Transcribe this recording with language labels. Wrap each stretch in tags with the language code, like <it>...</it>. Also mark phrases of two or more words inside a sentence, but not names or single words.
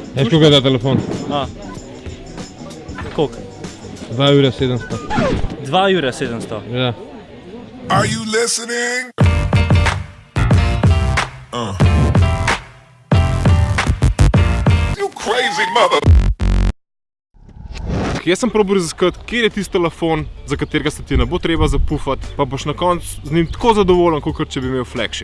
<sl>Veš, koliko je ta telefon? Koliko? 2 ure 700. 2 ure 700? Ja.</sl> <en>Are you listening? You crazy mother.</en> <sl>Jaz sem probal raziskati, kjer je tisti telefon, za katerega se ti ne bo treba zapufati, pa boš na koncu z njim tako zadovoljen, kot če bi imel flagship.</sl>